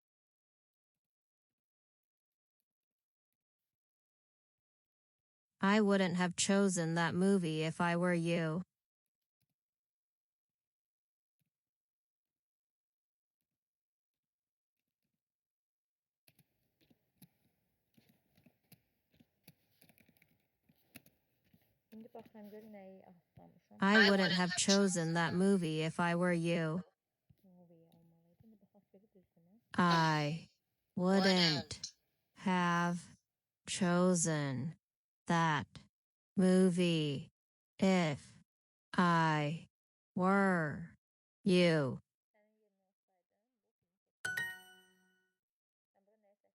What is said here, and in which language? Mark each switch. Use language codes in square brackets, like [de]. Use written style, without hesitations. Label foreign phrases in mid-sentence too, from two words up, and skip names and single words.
[en] I wouldn't have chosen that movie if I were you. [az] Şimdi baxıram görüm nəyi atlamışam. [en] I wouldn't have chosen that movie if I were you. [az] Movie almalıydım. Bir baxaq görüm düzdürmü? [en] I wouldn't have chosen that movie if I were you. [az] Sənin yerinə olsaydım bu filmi seçərdim.